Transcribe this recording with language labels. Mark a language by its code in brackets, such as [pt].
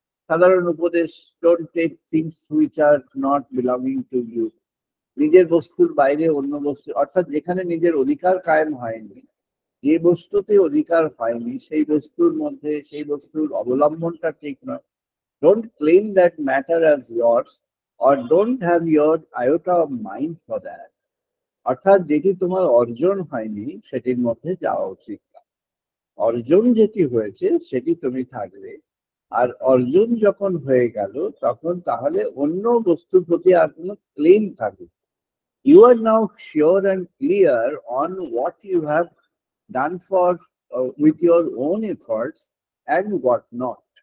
[bn] সাধারণ উপদেশ, [en] Don't take things which are not belonging to you. [bn] নিজের বস্তুর বাইরে অন্য বস্তু, অর্থাৎ যেখানে নিজের অধিকার কায়েম হয়নি, যে বস্তুতে অধিকার হয়নি সেই বস্তুর মধ্যে সেই বস্তুর অবলম্বনটা ঠিক নয়। [en] Don't claim that matter as yours or don't have your iota of mind for that. [bn] অর্থাৎ যেটি তোমার অর্জন হয়নি সেটির মধ্যে যাওয়া উচিত না। অর্জন যেটি হয়েছে সেটি তুমি থাকবে, আর অর্জুন যখন হয়ে গেল তখন তাহলে অন্য বস্তুর প্রতি আর কোনো ক্লেম থাকে। [en] You are now sure and clear on what you have done for with your own efforts and what not.